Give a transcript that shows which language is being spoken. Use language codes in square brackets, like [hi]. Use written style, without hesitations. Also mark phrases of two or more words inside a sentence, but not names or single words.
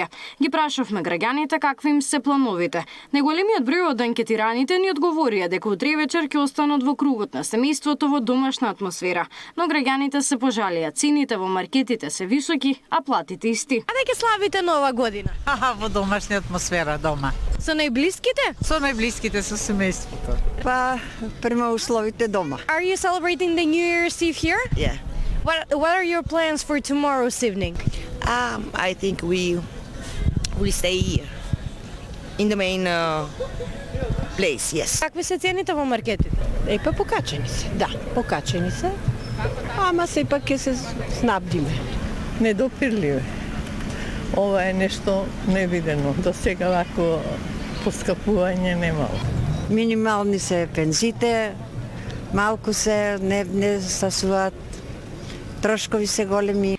[mk] Ги прашавме граѓаните какви им се плановите. Најголемиот број од анкетираните ни одговорија дека утре вечер ќе останат во кругот на семејството во домашна атмосфера, но граѓаните се пожалија. Цените во маркетите се високи, а платите исти. А дека славите нова година? Во домашна атмосфера дома. Со најблиските? Со најблиските, со семејството. Па, према условите дома. [en] Are you celebrating the New Year's Eve here? Yeah. What are your plans for tomorrow's evening? I think we stay here. In the main place, yes. [mk] Какви се цените во маркетите? Покачени се, да, покачени се. Ама сепак ќе се снабдиме. Недопирливе. Ова е нешто невидено. До сега вако поскапување немало. Минимални се пензите, малку се не стасуваат Трошкови се големи.